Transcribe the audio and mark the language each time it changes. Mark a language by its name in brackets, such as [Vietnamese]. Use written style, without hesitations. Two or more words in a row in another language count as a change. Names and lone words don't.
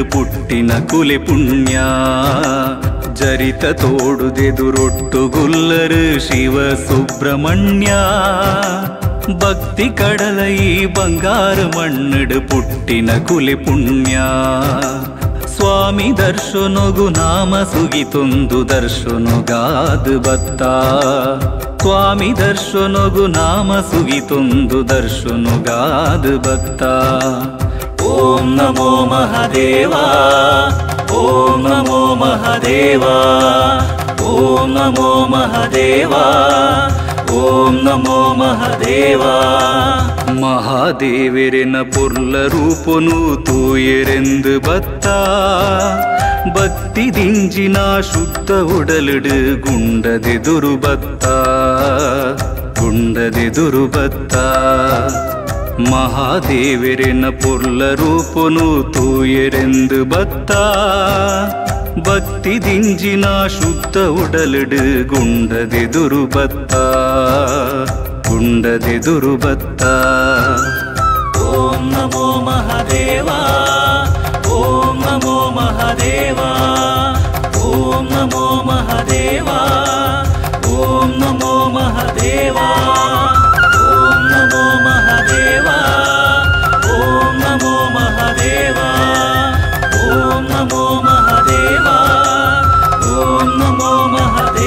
[Tulu] ಪುಟ್ಟಿನ ಕುಲೆ ಪುಣ್ಯ ಜರಿತ ತೋಡುದೆದುರೊಟ್ಟುಗುಲ್ಲರು ಶಿವ ಸುಬ್ರಹ್ಮಣ್ಯ ಭಕ್ತಿ ಕಡಲೈ ಬಂಗಾರು ಮಣ್ಣುಡು ಪುಟ್ಟಿನ ಕುಲೆ ಪುಣ್ಯ ಸ್ವಾಮಿ ದರ್ಶನಗು ನಾಮ ಸುಗಿತೊಂದು ದರ್ಶನಗಾದ ಬತ್ತ ಸ್ವಾಮಿ ದರ್ಶನಗು ನಾಮ ಸುಗಿತೊಂದು ದರ್ಶನಗಾದ ಬತ್ತ [Sanskrit] ಓಂ ನಮೋ ಮಹಾದೇವ ಓಂ ನಮೋ ಮಹಾದೇವ ಓಂ ನಮೋ ಮಹಾದೇವ ಓಂ ನಮೋ ಮಹಾದೇವ [Tulu] ಮಹಾದೇವರೆನ ಪುರ್ಲ ರೂಪನು ತೂಯರೆಂದು ಬತ್ತ ಭಕ್ತಿ ದಿಂಜಿನ ಶುದ್ಧ ಉಡಲಿಡು ಗುಂಡದೆದುರು ಬತ್ತ ಗುಂಡದೆದುರು ಬತ್ತ ಮಹಾದೇವರೆನ ಪುರ್ಲ ರೂಪನು ತೂಯರೆಂದು ಬತ್ತ ಭಕ್ತಿ ದಿಂಜಿನ ಶುದ್ಧ ಉಡಲಿಡು ಗುಂಡದೆದುರು ಬತ್ತ ಗುಂಡದೆದುರು ಬತ್ತ [Sanskrit] ಓಂ ನಮೋ ಮಹಾದೇವ ಓಂ ನಮೋ ಮಹಾದೇವ ಓಂ ನಮೋ ಮಹಾದೇವ ಓಂ ನಮೋ ಮಹಾದೇವ ಓಂ ನಮೋ ಮಹಾದೇವ ಓಂ ನಮೋ ಮಹಾದೇವ ಓಂ ನಮೋ ಮಹಾದೇವ ಓಂ ನಮೋ ಮಹಾದೇವ